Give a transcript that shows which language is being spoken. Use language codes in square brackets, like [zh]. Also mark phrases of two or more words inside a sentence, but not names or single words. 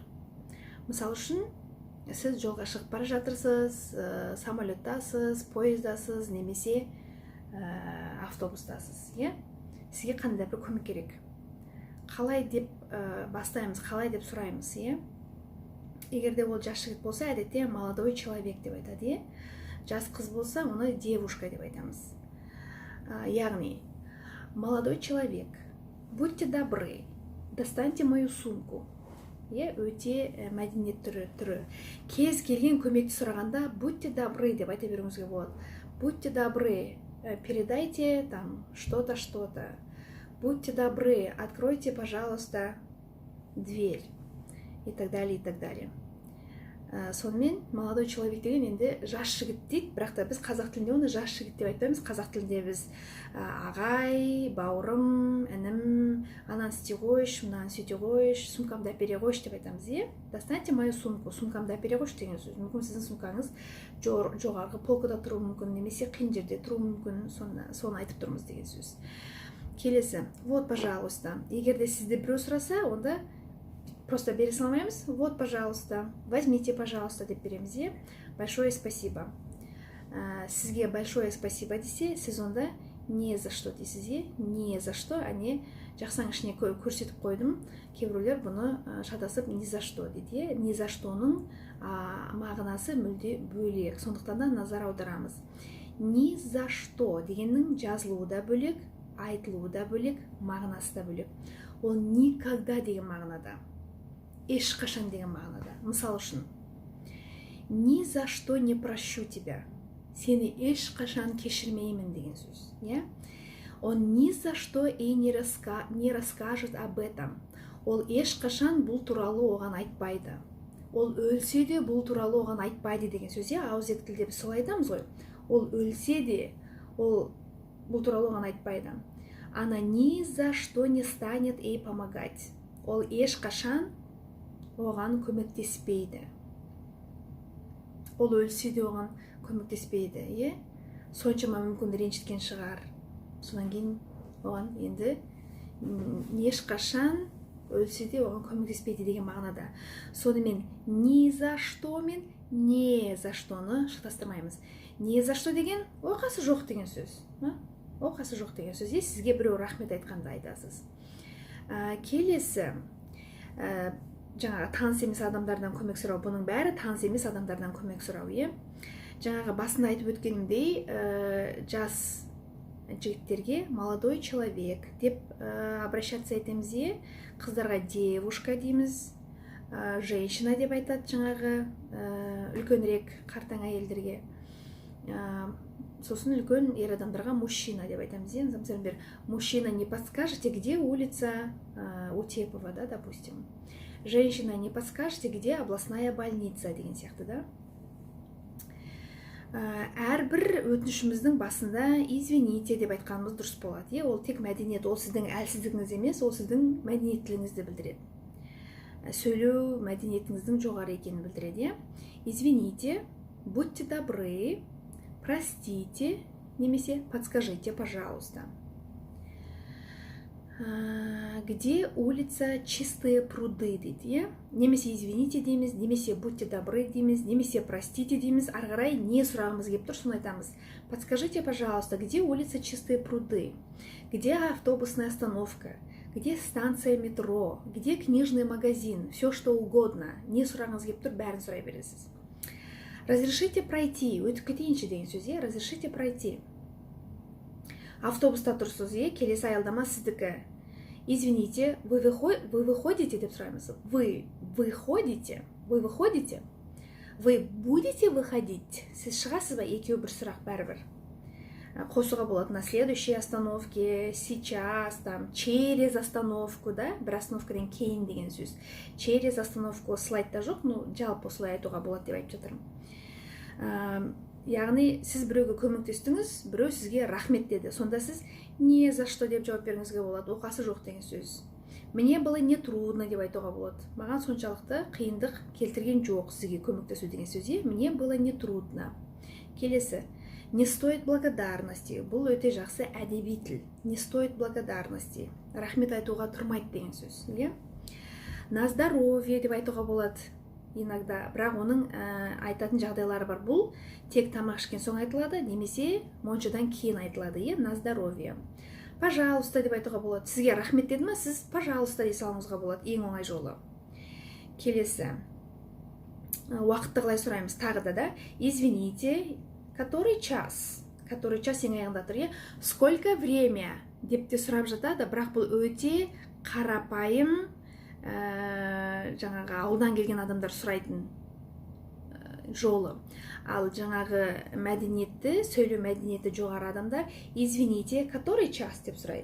[kk] Мысал үшін, сіз жолға шығып бара жатырсыз, самолеттасыз, поездасыз, немесе автобустасыз, сізге қандай бір көмек керек. Қалай деп бастаймыз, қалай деп сұраймыз, Егерде ол жас жігіт болса, әдетте [ru] молодой человек [kk] деп айтады, жас қыз болса, оны девушка деп айтамыз. Яғни, [ru] молодой человек, будьте добры, достаньте мою сумку. [kk] Өте мәдениет түрі. Кез келген көмекті сұрағанда, [ru] будьте добры [kk] деп айта беруіңізге болады. [ru] Будьте добры, передайте там что-то, что-то. Будьте добры, откройте, пожалуйста, дверь. И так далее, и так далее. [kk] Сонымен, [ru] молодой человек [kk] деген енді жас жігіт дейді, бірақ та біз қазақ тілінде оны жас жігіт деп айтпаймыз. Қазақ тілінде біз ағай, бауырым, інім, ананы істей қойшы, мынаны сөйте қойшы, сумкамды әпере қойшы деп айтамыз, [ru] Достаньте мою сумку, [kk] сумкамды әпере қойшы деген сөз. Мүмкін сіздің сумкаңыз жоғарғы полкада тұруы мүмкін, немесе қиын жерде тұруы мүмкін, соны айтып тұрмыз деген сөз. [ru] Келесі, вот, пожалуйста. [kk] Егерде сізді біреу сұраса, онда просто бере салмаймыз. [ru] Вот, пожалуйста, возьмите, пожалуйста [kk] деп береміз, [ru] Большое спасибо. [kk] Сізге [ru] большое спасибо [kk] десе, сіз онда [ru] не за что [kk] дейсіз, [ru] не за что, [kk] жақсаң ішіне көрсетіп қойдым. Кейбіреулер бұны шатасып [ru] не за что [kk] дейді, [ru] не за что-ның [kk] мағынасы мүлде бөлек. Сондықтан да назар аударамыз. [ru] Не за что [kk] дегеннің жазылуы да бөлек, айтылуы да бөлек, мағынасы да бөлек. Ол никогда деген мағынада, ешқашан деген мағынада. Мысал үшін, [ru] ни за что не прощу тебя. [kk] Сені ешқашан кешірмеймін деген сөз. [ru] Он ни за что и не расскажет об этом. [kk] Ол ешқашан бұл туралы оған айтпайды. Ол өлсе де бұл туралы оған айтпайды деген сөз. Ауызекі тілде біз солай айтамыз ғой. Ол өлсе де ол бұл туралы оған айтпайды. [ru] Она ни за что не станет ей помогать. [kk] Ол ешқашан оған көмектеспейді. Ол өлсе де оған көмектеспейді, Соншама мүмкін ренжіткен шығар. Сонан кейін оған енді ешқашан өлсе де оған көмектеспейді деген мағынада. Сонымен [ru] ни за что [kk] мен [ru] не за что-ны [kk] шатастырмаймыз. [ru] Не за что [kk] деген оқасы жоқ деген сөз. Оқасы жоқ деген сөз. Сізге біреу рахмет айтқанда айтасыз. Келесі, жаңағы таныс емес адамдардан көмек сұрау. Бұның бәрі таныс емес адамдардан көмек сұрау, Жаңағы басында айтып өткенімдей, жас жігіттерге [ru] молодой человек [kk] деп обращаться етеміз, қыздарға девушка дейміз, женщина деп айтады жаңағы үлкенірек қартаң әйелдерге. Сосын үлкен ер адамдарға мужчина деп айтамыз. [ru] Например, мужчина не подскажете, где улица Утепова, допустим. Женщина не подскажете, где областная больница [kk] деген сияқты, Әрбір өтінішіміздің басында извините деп айтқанымыз дұрыс болады. Ол тек мәдениет, ол сіздің әлсіздігіңіз емес, ол сіздің мәдениеттілігіңізді білдіреді. Сөйлеу мәдениетіңіздің жоғары екенін білдіреді. [ru] Извините, будьте добры, простите, немесе подскажите, пожалуйста. Где улица Чистые пруды [kk] дейді, Немесе извините дейміз, немесе [ru] будьте добры [kk] дейміз, немесе простите дейміз. Ары қарай не сұрағымыз келіп тұр, соны айтамыз. [ru] Подскажите, пожалуйста, где улица Чистые пруды? Где автобусная остановка? Где станция метро? Где книжный магазин? Все что угодно. [kk] Не сұрағымыз келіп тұр, бәрін сұрай бересіз. [ru] Разрешите пройти. [kk] Өтіп кетейінші деген сөз, [ru] разрешите пройти. [kk] Автобуста тұрсыз, келесі аялдама сіздікі. [ru] Извините, вы выходите [kk] деп сұраймыз. [ru] Вы выходите? Вы будете выходить? [kk] Сіз шығасыз ба? Екеу бір сұрақ бәрібір. Қосуға болады [ru] на следующей остановке, сейчас, через остановку, [kk] бір остановкадан кейін деген сөз. [ru] Через остановку [kk] слайдта жоқ, жалпы осылай айтуға болады деп айтып жатырмын. Яғни сіз біреуге көмектестіңіз, біреу сізге рахмет деді. Сонда сіз [ru] не за что [kk] деп жауап беріңізге болады, оқасы жоқ деген сөз. [ru] Мне было не трудно [kk] деп айтуға болады. Маған соншалықты қиындық келтірген жоқ сізге көмектесу деген сөз. [ru] Мне было не трудно. Келесі. Не стоит благодарности. [kk] Бұл өте жақсы әдеби тіл. [ru] Не стоит благодарности. [kk] Рахмет айтуға тұрмайды деген сөз. [ru] На здоровье [kk] деп айтуға болады иногда. Бірақ оның айтатын жағдайлары бар. Бұл тек тамақ ішкен соң айтылады, немесе моншадан кейін айтылады. [ru] На здоровье. Пожалуйста [kk] деп айтуға болады. Сізге рахмет деді ма, сіз пожалуйста дей салуыңызға болады. Ең оңай жолы. Келесі. Уақытты қалай сұраймыз? Тағы да. [ru] Извините, который час? Который час [kk] ең аяғында тұр. [ru] Сколько время [kk] деп те сұрап жатады, бірақ бұл өте қарапайым, жаңағы ауылдан келген адамдар сұрайтын жолы. Ал жаңағы мәдениетті, сөйлеу мәдениеті жоғары адамдар [ru] извините, который час [kk] деп сұрайды.